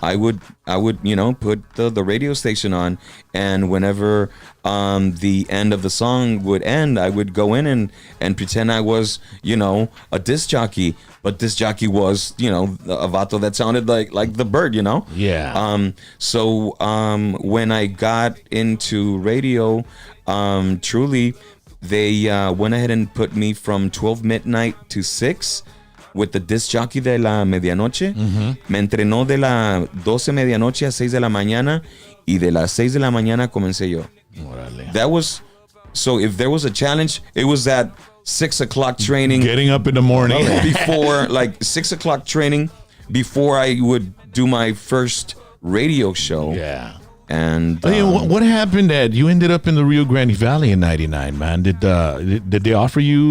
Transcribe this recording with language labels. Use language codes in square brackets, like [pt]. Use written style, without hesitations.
[en] I would you know, put the radio station on, and whenever the end of the song would end, I would go in and pretend I was, you know, a disc jockey, but disc jockey was, you know, a vato that sounded like the Bird, you know. Yeah. So when I got into radio, truly, they went ahead and put me from 12 midnight to 6 with the disc jockey [es] de la medianoche. Me entrenó de la 12 medianoche a 6 de la mañana, y de las 6 de la mañana comencé yo. [en] That was, so if there was a challenge, it was that 6 o'clock training. Getting up in the morning. Before, like 6 o'clock training, before I would do my first radio show. Yeah. And what happened, Ed? You ended up in the Rio Grande Valley in '99, man. Did they offer you?